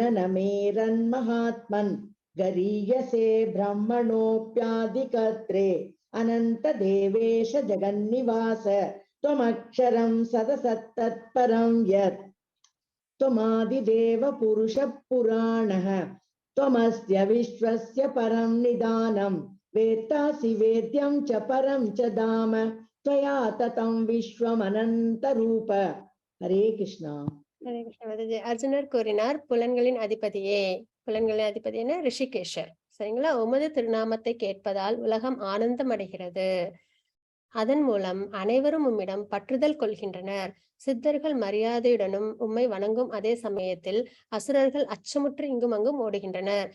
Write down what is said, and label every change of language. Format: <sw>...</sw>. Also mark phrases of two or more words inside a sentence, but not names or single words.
<sa>न मेरन्महात्मन् गरीयसे ब्रह्मणोऽप्यादिकर्त्रे अनंत देवेश जगन्निवास त्वमक्षरं सदसत्तत्परं यत् त्वमादिदेव पुरुषः पुराणः त्वमस्य विश्वस्य परं निदानं वेत्तासि वेद्यं च परं च धाम त्वया ततं विश्वमनन्तरूप. हरे कृष्णा.</sa> <ta>ஹரே கிருஷ்ணா மாதாஜி. அர்ஜுனர் கூறினார், புலன்களின் அதிபதியே, புலன்களின் அதிபதி என்ன, ரிஷிகேஷர் சரிங்களா, உமது திருநாமத்தை கேட்பதால் உலகம் ஆனந்தம் அடைகிறது. அதன் மூலம் அனைவரும் உம்மிடம் பற்றுதல் கொள்கின்றனர். சித்தர்கள் மரியாதையுடனும் உம்மை வணங்கும் அதே சமயத்தில் அசுரர்கள் அச்சமுற்று இங்கும் அங்கும் ஓடுகின்றனர்.</ta>